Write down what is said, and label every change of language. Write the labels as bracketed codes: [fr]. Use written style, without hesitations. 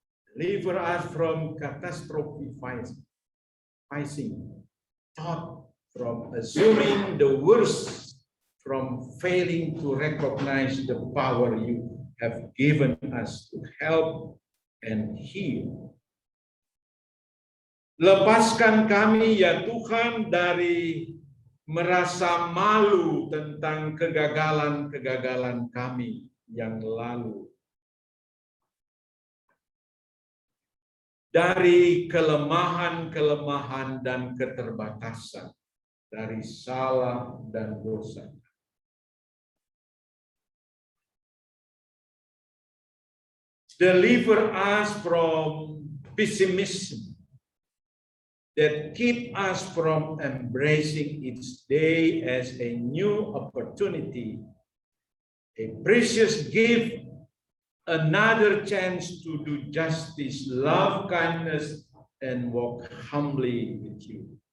[en] Deliver us from catastrophizing thought, from assuming the worst, from failing to recognize the power you have given us to help and heal. [id] Lepaskan kami ya Tuhan dari merasa malu tentang kegagalan-kegagalan kami yang lalu. Dari kelemahan-kelemahan dan keterbatasan, dari salah dan dosa. [en] Deliver us from pessimism that keep us from embracing each day as a new opportunity, a precious gift, another chance to do justice, love kindness, and walk humbly with you.